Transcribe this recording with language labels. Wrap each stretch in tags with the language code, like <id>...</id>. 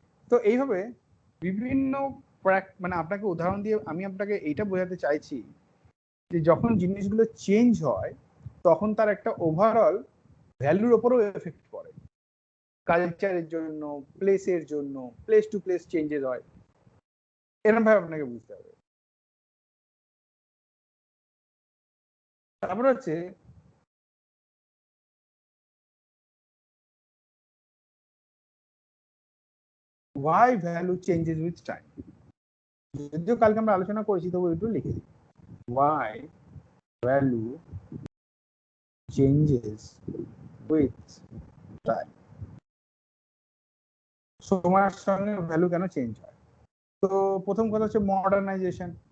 <bn>তো এইভাবে বিভিন্ন মানে আপনাকে উদাহরণ দিয়ে আমি আপনাকে এইটা বোঝাতে চাইছি যে যখন জিনিসগুলো চেঞ্জ হয় তখন তার একটা ওভারঅল ভ্যালুর ওপরও এফেক্ট পড়ে। কালচারের জন্য, প্লেসের জন্য, প্লেস টু প্লেস চেঞ্জেস হয়, এরকম ভাবে আপনাকে বুঝতে হবে। তারপর হচ্ছে</bn> <en>why value changes with time।</en> <bn>যদিও কালকে আমরা আলোচনা করেছি তবু একটু লিখে দিই,</bn> <en>why value changes with time।</en> <bn>সময়ের সঙ্গে ভ্যালু কেন চেঞ্জ হয়? তো প্রথম কথা হচ্ছে মডার্নাইজেশন।</bn>